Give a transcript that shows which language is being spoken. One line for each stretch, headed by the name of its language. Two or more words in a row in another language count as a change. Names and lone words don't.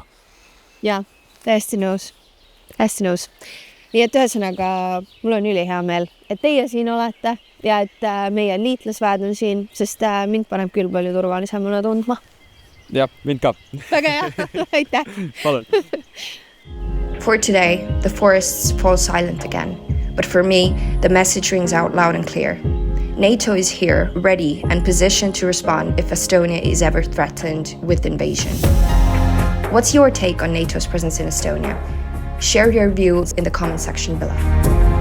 Estonian: Jaa, täiesti nõus. Hästi nõus. Nii et ühesõnaga, mul on ülihea meel, et teie siin olete ja et meie liitlasväed on siin, sest mind paneb küll palju turvalisemana tundma. jah, mind ka. Väga hea, aitäh! Palun!
English: For today, the forests fall silent again. But for me, the message rings out loud and clear. NATO is here, ready and positioned to respond if Estonia is ever threatened with invasion. What's your take on NATO's presence in Estonia? Share your views in the comment section below.